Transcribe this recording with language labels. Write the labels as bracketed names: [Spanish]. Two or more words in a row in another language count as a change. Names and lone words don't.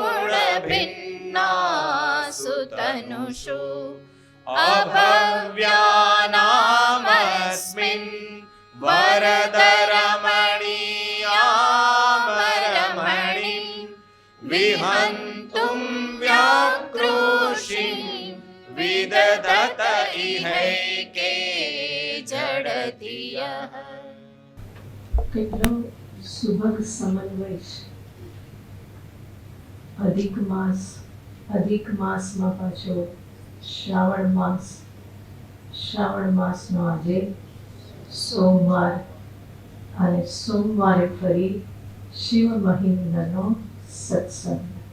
[Sanskrit] गुणभिन्नासु तनुषु अभव्यानामस्मिन् वरदरमणीयामरमणिं विहन्तुं व्याक्रोशिं विदधत इहैके जडधियः। [Gujarati] કેટલો સુભગ સમન્વય છે. અધિક માસમાં પાછો શ્રાવણ માસનો આજે સોમવાર અને સોમવારે ફરી શિવ મહિમ્નનો સત્સંગ.